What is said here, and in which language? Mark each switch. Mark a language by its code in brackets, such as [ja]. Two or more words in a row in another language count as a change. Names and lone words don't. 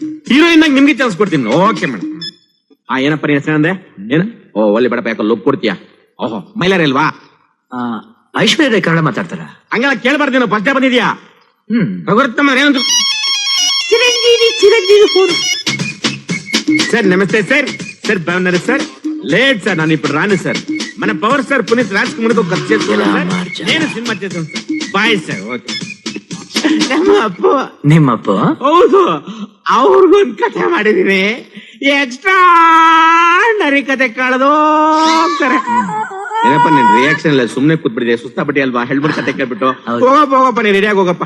[kn] ಹೀರೋಯಿನ್ ಆಗಿ ನಿಮ್ಗೆ ಚಾನ್ಸ್ ಕೊಡ್ತೀನಿ. [en] okay madam. [kn] ಏನಪ್ಪ ನೀನ್ ಹೆಸರು ಅಂದೆ? ಏನ? ಓ ಒಳ್ಳೆ ಬೇಡಪ್ಪ, ಯಾಕೋ ಲೋಕ್ ಕೊಡ್ತೀಯಾ? ಓಹೋ, ಮೈಲಾರಿ ಅಲ್ವಾ? ಐಶ್ವರ್ಯ ರೈ ಕನ್ನಡ ಮಾತಾಡ್ತಾರ? ಹಂಗೆಲ್ಲ ಕೇಳ್ಬಾರ್ದೇನೋ, ಫಸ್ಟ್ ಬಂದಿದ್ಯಾ? ರಘುರತ್ನಮ್ಮ ಏನಂತ? ಚಿರಂಜೀವಿ ಫೋನ್. ಸರ್ ನಮಸ್ತೆ ಸರ್. [te] ಸರ್ బాగున్నారు సార్? లేదు సార్, ನಾನು ఇప్పుడు రాను సార్. మన [en] power star [te] పునీత్ రాజ్ కుమార్ తో ఖర్చు చేసుకున్నాను సార్. నేను సినిమా చేస్తాను సార్. [en] bye sir. [kn] ಓಕೆ. ನಿಮ್ಮಪ್ಪ? ಹೌದು, ಅವ್ರಿಗೊಂದು ಕಥೆ ಮಾಡಿದೀನಿ. ಎಕ್ಸ್ಟ್ರಾ ಕತೆ ಕಳೆದು ಹೋಗ್ತಾರೆ. ಏನಪ್ಪ ನಿನ್ ರಿಯಾಕ್ಷನ್ ಇಲ್ಲ, ಸುಮ್ನೆ ಕೂತ್ಬಿಟ್ಟಿದೆ. ಸುಸ್ತಾಪಟ್ಟಿ ಅಲ್ವಾ? ಹೇಳ್ಬಿಟ್ಟು ಕತೆ ಕೇಳ್ಬಿಟ್ಟು ಹೋಗಪ್ಪ, ನೀನ್ ರೆಡಿಯಾಗಿ ಹೋಗಪ್ಪ.